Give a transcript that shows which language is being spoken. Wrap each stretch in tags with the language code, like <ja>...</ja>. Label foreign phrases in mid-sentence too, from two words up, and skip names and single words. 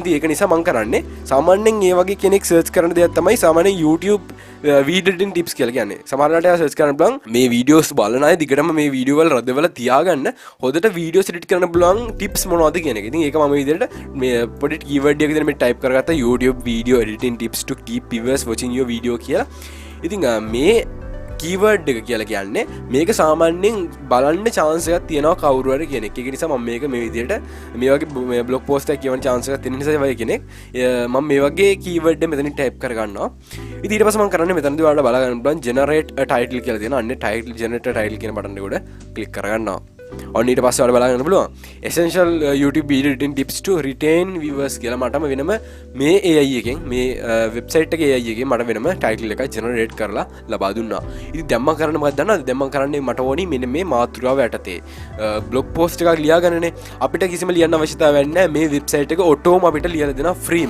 <si>ඉතින් ඒක නිසා මම කරන්නේ සාමාන්‍යයෙන් මේ වගේ කෙනෙක් සර්ච් කරන දෙයක් තමයි සාමාන්‍යයෙන් YouTube</si> <en>video editing tips</en> <si>කියලා කියන්නේ. සමහරවිට එයා සර්ච් කරන්න බලන් මේ වීඩියෝස් බලන අය දිගටම මේ වීඩියෝ වල රදවල තියාගන්න හොඳට</si> <en>videos edit</en> <si>කරන්න පුළුවන් ටිප්ස් මොනවද කියන එක. ඉතින් ඒක මම විදිහට මේ පොඩි කීවර්ඩ් එකක් විදිහට මේ ටයිප් කරගත්තා</si> <en>YouTube video editing tips to keep viewers watching your video</en> <si>කියලා. ඉතින් මේ කීවර්ඩ් එක කියලා කියන්නේ මේක සාමාන්‍යයෙන් බලන්න chance එකක් තියෙනවා කවුරු හරි කෙනෙක්. ඒක නිසා මම මේක මේ විදිහට මේ වගේ</si> <en>blog post</en> <si>එකක් කියවන chance එකක් තියෙන නිසා වගේ කෙනෙක් මම මේ වගේ කීවර්ඩ් එක මෙතනින් ටයිප් කරගන්නවා. ඉතින් ඊට පස්සේ මම කරන්නේ මෙතනදී ඔයාලට බලා ගන්න පුළුවන්</si> <en>generate a title</en> <si>කියලා තියෙනවා. අන්නේ</si> <en>title generate a title</en> <si>කියන බටන් එක උඩ ක්ලික් කරගන්නවා. ඔන්න ඊට පස්සේ ඔයාලට බලා ගන්න පුළුවන්</si> <en>essential YouTube video editing tips to retain viewers</en> <si>කියලා මටම වෙනම මේ AI එකෙන් මේ වෙබ්සයිට් එකේ AI එකෙන් මට වෙනම title එකක් generate කරලා ලබා දුන්නා. ඉතින් දැන් මම කරන්නේ මොකක්ද දන්නවද? දැන් මම කරන්නේ මට ඕනි මෙන්න මේ මාතෘකාව යටතේ</si> <en>blog post</en> <si>එකක් ලියාගන්නනේ. අපිට කිසිම ලියන්න අවශ්‍යතාවයක් නැහැ. මේ වෙබ්සයිට් එක ඔටෝම අපිට ලියලා දෙනවා ෆ්‍රීම.</si>